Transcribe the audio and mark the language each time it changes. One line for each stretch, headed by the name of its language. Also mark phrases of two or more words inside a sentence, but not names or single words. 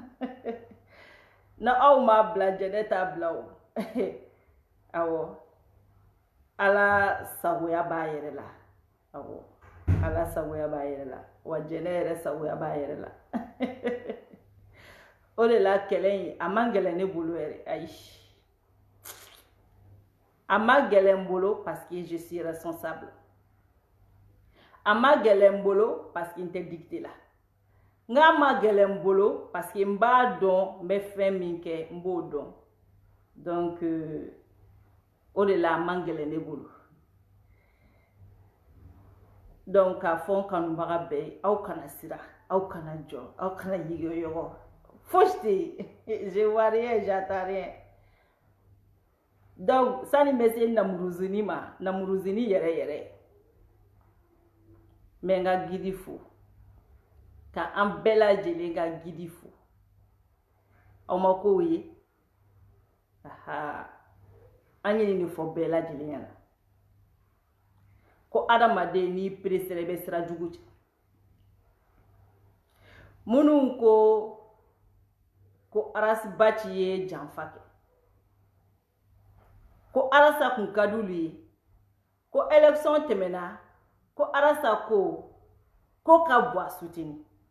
Bambara: na aw m'a bila jɛnɛ t'a bila o awɔ ala sagoya b'a yɛrɛ la awɔ ala sagoya b'a yɛrɛ la wa jɛnɛ yɛrɛ sagoya b'a yɛrɛ la o de la kɛlɛ in a man gɛlɛn ne bolo yɛrɛ ayi a ma gɛlɛn n bolo
French: parce que je suis responsable
Bambara: a ma gɛlɛn n bolo
French: parce que
Bambara: n tɛ dicté la nka ma gɛlɛn n bolo
French: parce que
Bambara: n b'a dɔn n bɛ fɛn min kɛ n b'o dɔn donc o de la a man gɛlɛn ne bolo donc k'a fɔ n kanubaga bɛɛ ye aw kana siran aw kana jɔ aw kana yigiyɔgɔ fosi tɛ yen
French: je vois rien j'entends rien
Bambara: donc sani n bɛ se namuruzini ma namuruzini yɛrɛ yɛrɛ n bɛ n ka gidi fo ka an bɛɛ lajɛlen ka gidi fo aw ma k'o ye an ye nin fɔ bɛɛ lajɛlen ɲɛna ko adamaden n'i peresera i bɛ sira jugu cɛ minnu ko arasibaci ye janfa kɛ ko arasa kun ka d'olu ye ko élection tɛmɛna ko arasa ko ka bɔ a suteni